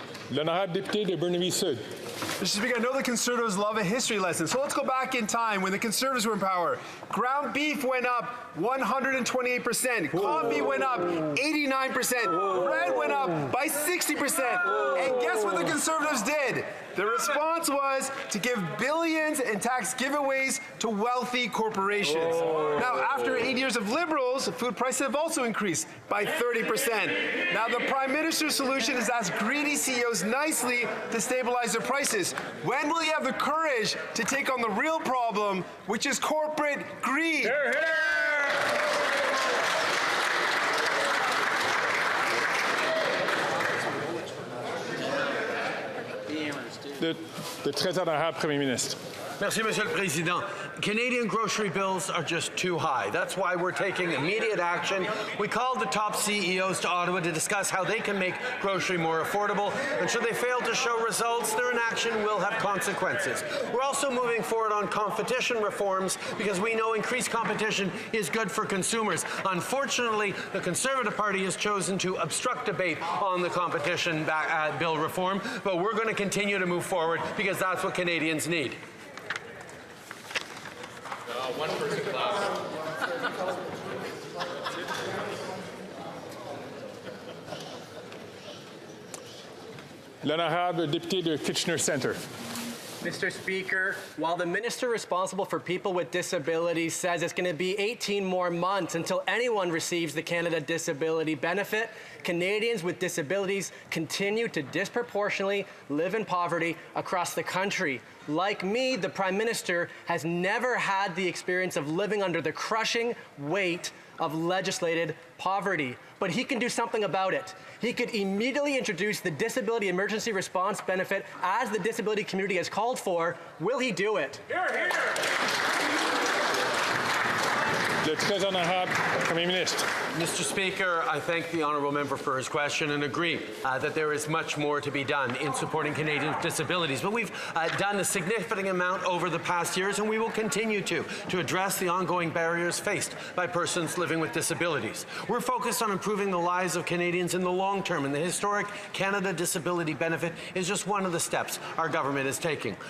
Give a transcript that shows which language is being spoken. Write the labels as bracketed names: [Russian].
[French] L'honorable député de Burnaby Sud. [English] Mr. Speaker, I know the Conservatives love a history lesson, so let's go back in time when the Conservatives were in power. Ground beef went up 128%. Corned beef went up 89%. Bread went up by 60%. And guess what the Conservatives did? The response was to give billions in tax giveaways to wealthy corporations. Now, after 8 years of Liberals, food prices have also increased by 30%. Now, the Prime Minister's solution is to ask greedy CEOs nicely to stabilize their prices. When will he have the courage to take on the real problem, which is corporate greed? Hear, hear. [French] Le très honorable Premier ministre. Merci, Monsieur le Président. [English] Canadian grocery bills are just too high. That's why we're taking immediate action. We called the top CEOs to Ottawa to discuss how they can make grocery more affordable, and should they fail to show results, their inaction will have consequences. We're also moving forward on competition reforms because we know increased competition is good for consumers. Unfortunately, the Conservative Party has chosen to obstruct debate on the competition bill reform, but we're going to continue to move forward because that's what Canadians need. One person left. [French] L'honorable député de Kitchener Centre. [English] Mr. Speaker, while the minister responsible for people with disabilities says it's going to be 18 more months until anyone receives the Canada Disability Benefit, Canadians with disabilities continue to disproportionately live in poverty across the country. Like me, the Prime Minister has never had the experience of living under the crushing weight of legislated poverty, but he can do something about it. He could immediately introduce the Disability Emergency Response Benefit as the disability community has called for. Will he do it? Hear, hear. [French] Le très honorable Premier ministre. [English] Mr. Speaker, I thank the honourable member for his question and agree that there is much more to be done in supporting Canadians with disabilities. But we've done a significant amount over the past years, and we will continue to address the ongoing barriers faced by persons living with disabilities. We're focused on improving the lives of Canadians in the long term, and the historic Canada Disability Benefit is just one of the steps our government is taking.